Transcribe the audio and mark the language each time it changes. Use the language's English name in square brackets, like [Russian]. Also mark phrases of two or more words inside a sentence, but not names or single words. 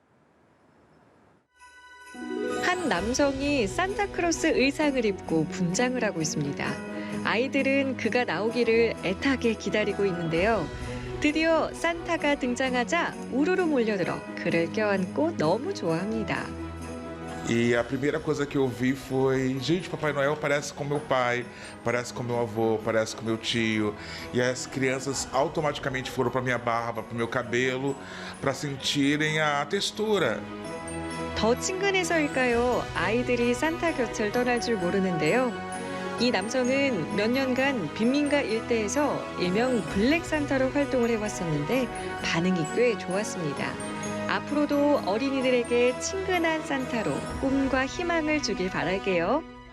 [Korean] 한 남성이 산타크로스 의상을 입고 분장을 하고 있습니다. 아이들은 그가 나오기를 애타게 기다리고 있는데요. 드디어 산타가 등장하자 우르르 몰려들어 그를 껴안고 너무 좋아합니다. [Portuguese] E a primeira coisa que eu vi foi, gente, Papai Noel parece com meu pai, parece com meu avô, parece com meu tio. E as crianças automaticamente foram para minha barba, para o meu cabelo, para sentirem a textura. [Korean] 더 친근해서일까요? 아이들이 산타 곁을 떠날 줄 모르는데요. 이 남성은 몇 년간 빈민가 일대에서 일명 블랙 산타로 활동을 해왔었는데 반응이 꽤 좋았습니다. 앞으로도 어린이들에게 친근한 산타로 꿈과 희망을 주길 바랄게요.